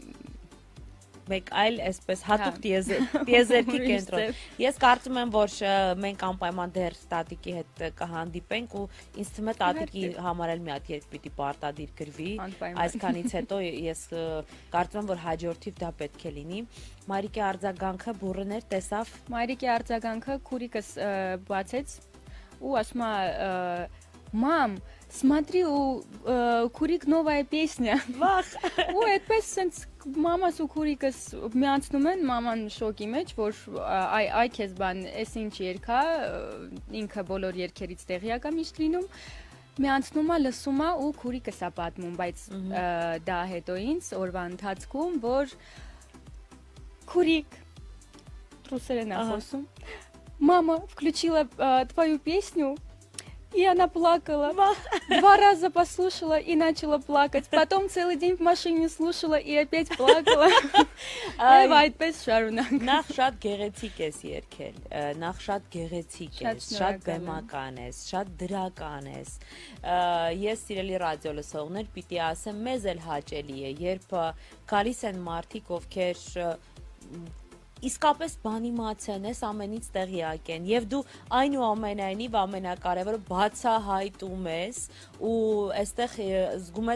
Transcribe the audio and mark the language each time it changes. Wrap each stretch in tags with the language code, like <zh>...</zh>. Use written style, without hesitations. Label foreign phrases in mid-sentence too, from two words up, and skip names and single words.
<hy>մեկ այլ այսպես հատուկ տիեզերքի կենտրոն։ Ես կարծում եմ, որ մենք անպայման դեռ տատիկի հետ կհանդիպենք ու ինձ թվում է տատիկի համար էլ մի հատ երկ պիտի պարտադիր գրվի։ Այսքանից հետո ես կարծում եմ, որ հաջորդիվ դա պետք է լինի։ Մայրիկի արձագանքը բուրըներ տեսավ։ Մայրիկի արձագանքը քուրիկս բացեց ու ասում է</hy> <ru>«Мам, смотри, у Курик новая песня».</ru> <hy>Վախ։ Ու այդպես sense մամաս ու քուրիկս միացնում են, մաման շոկի մեջ, որ այ քեզ բան, էս ինչ երգ է, ինքը բոլոր երգերից տեղյակ է միշտ լինում։ Միացնում է, լսում է ու քուրիկս է պատմում, բայց դա հետո ինձ օրվա ընթացքում, որ Курик ռուսերեն է խոսում։</hy> <ru>Мама включила твою песню. И она плакала. 2 раза послушала и начала плакать. Потом целый день в машине слушала и опять плакала.</ru> <hy>Եվ այդպես շարունակ։ Նախ շատ գեղեցիկ ես երգել, նախ շատ գեղեցիկ ես, շատ բեմական ես, շատ դրական ես։ Ես սիրելի ռադիո լսողներ պիտի ասեմ, մեզ էլ հաճելի է, երբ գալիս են մարդիկ, ովքեր իսկապես բանիմացիան ես ամենից տեղյակ են եւ դու այնուամենայնիվ ամենակարևորը բացահայտում ես ու այստեղ զգում</hy>